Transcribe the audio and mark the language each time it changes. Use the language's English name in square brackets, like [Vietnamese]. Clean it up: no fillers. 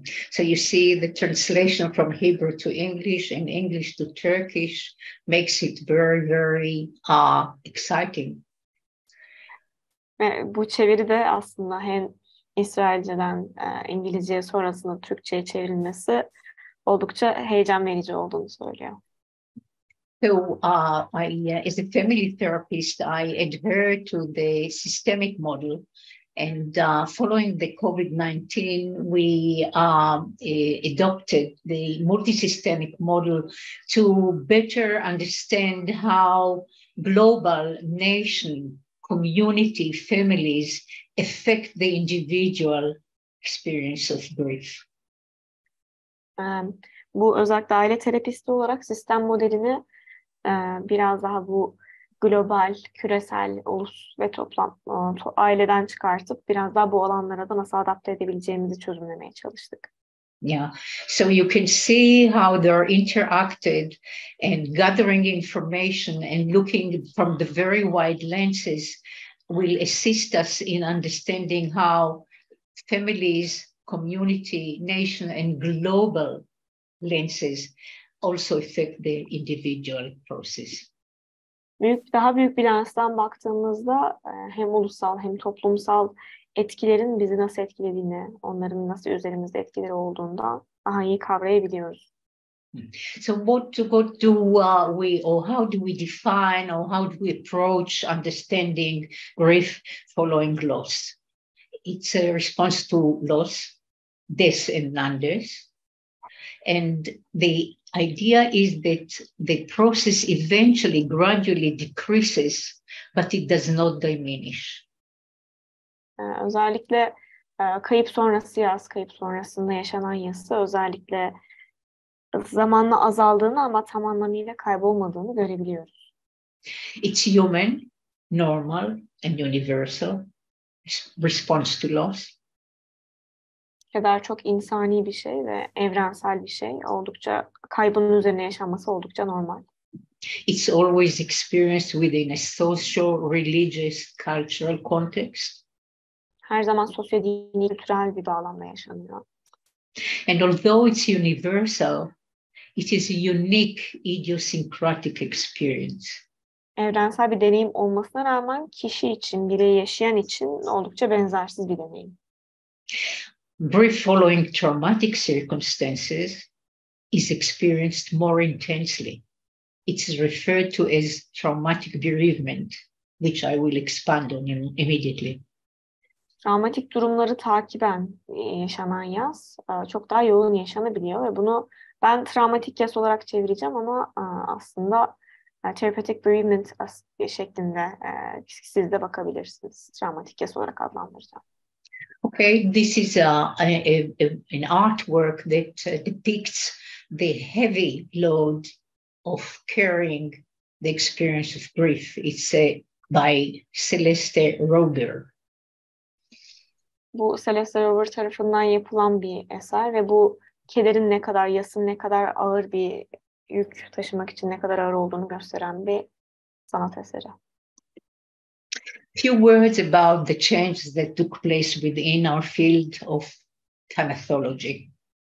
[English] So you see the translation from Hebrew to English and English to Turkish makes it very, very exciting. [Turkish] Ve bu çeviri de aslında hem İsrailce'den İngilizceye sonrasında Türkçe'ye çevrilmesi oldukça heyecan verici olduğunu söylüyor. [English] So as a family therapist, I adhere to the systemic model. And following the COVID-19, we adopted the multi-systemic model to better understand how global, nation, community, families affect the individual experience of grief. [Turkish] Bu özellikle aile terapisti olarak sistem modelini biraz daha bu global, küresel, ulus ve toplam aileden çıkartıp biraz daha bu alanlara da nasıl adapte edebileceğimizi çözümlemeye çalıştık. [English] Yeah, so you can see how they're interacted, and gathering information and looking from the very wide lenses will assist us in understanding how families, community, nation, and global lenses also affect the individual process. [Turkish] Daha büyük bir lensden baktığımızda hem ulusal hem toplumsal etkilerin bizi nasıl etkilediğini, onların nasıl üzerimizde etkileri olduğundan daha iyi kavrayabiliyoruz. [English] So what do we, or how do we define, or how do we approach understanding grief following loss? It's a response to loss, death, and non-death. And the idea is that the process eventually gradually decreases, but it does not diminish. [Turkish] Özellikle kayıp sonrası yas, kayıp sonrasında yaşanan yası özellikle zamanla azaldığını ama tam anlamıyla kaybolmadığını görebiliyoruz. [English] It's human, normal, and universal response to loss. [Turkish] Kadar çok insani bir şey ve evrensel bir şey. Oldukça kaybının üzerine yaşanması oldukça normal. [English] It's always experienced within a social, religious, cultural context. [Turkish] Her zaman sosyo-dini, kültürel bir bağlamda yaşanıyor. [English] And although it's universal, it is a unique, idiosyncratic experience. [Turkish] Evrensel bir deneyim olmasına rağmen kişi için, birey yaşayan için oldukça benzersiz bir deneyim. [English] Grief following traumatic circumstances is experienced more intensely. It's referred to as traumatic bereavement, which I will expand on immediately. [Turkish] Travmatik durumları takiben yaşanan yas çok daha yoğun yaşanabiliyor ve bunu ben travmatik yas olarak çevireceğim ama aslında [English] therapeutic bereavement [Turkish] şeklinde siz de bakabilirsiniz. Travmatik yas olarak adlandıracağım. [English] Okay, this is an artwork that depicts the heavy load of carrying the experience of grief. It's by Celeste Roger. [Turkish] Bu Celeste Roger tarafından yapılan bir eser ve bu kederin ne kadar, yasın ne kadar ağır bir yük taşımak için ne kadar ağır olduğunu gösteren bir sanat eseri. [English] Few words about the changes that took place within our field of thanathology.